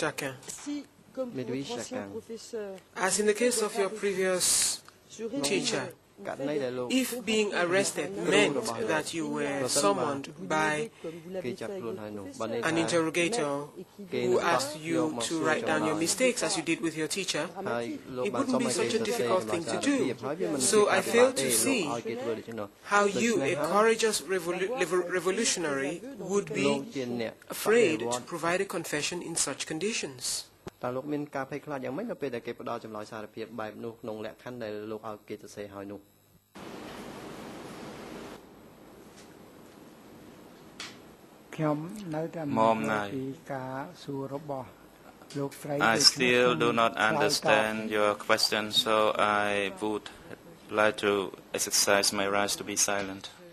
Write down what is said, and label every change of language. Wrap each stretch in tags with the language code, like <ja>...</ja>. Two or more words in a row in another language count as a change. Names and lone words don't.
<en>Jacquin, as in the case of your previous teacher, if being arrested meant that you were summoned by an interrogator who asked you to write down your mistakes as you did with your teacher, it wouldn't be such a difficult thing to do. So I fail to see how you, a courageous revolutionary, would be afraid to provide a confession in such conditions.</en> <km>តើលោកមានការភ័យខ្លាចយ៉ាងម៉េចនៅពេលដែលគេផ្ដល់ចម្លើយសារភាពបែបនោះក្នុងលក្ខខណ្ឌដែលលោកឲ្យគេសរសេរហើយនោះ</km> <en>Momnai, I still do not understand your question, so I would like to exercise my rights to be silent.</en>